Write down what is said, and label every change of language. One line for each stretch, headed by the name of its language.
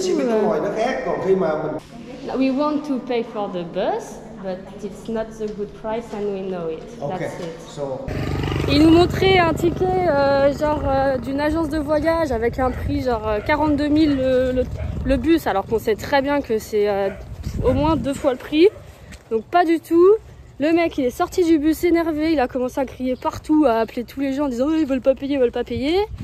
Vietnamese: xe buýt ở ngoài nó khác, còn khi mà mình
English: We want to pay for the bus, but it's not the good price and we know it. Okay. That's it. So
French: Il nous montrait un ticket d'une agence de voyage avec un prix genre 42 000 le bus, alors qu'on sait très bien que c'est au moins 2 fois le prix. Donc pas du tout. Le mec il est sorti du bus énervé, il a commencé à crier partout, à appeler tous les gens en disant oh, ils veulent pas payer, ils veulent pas payer.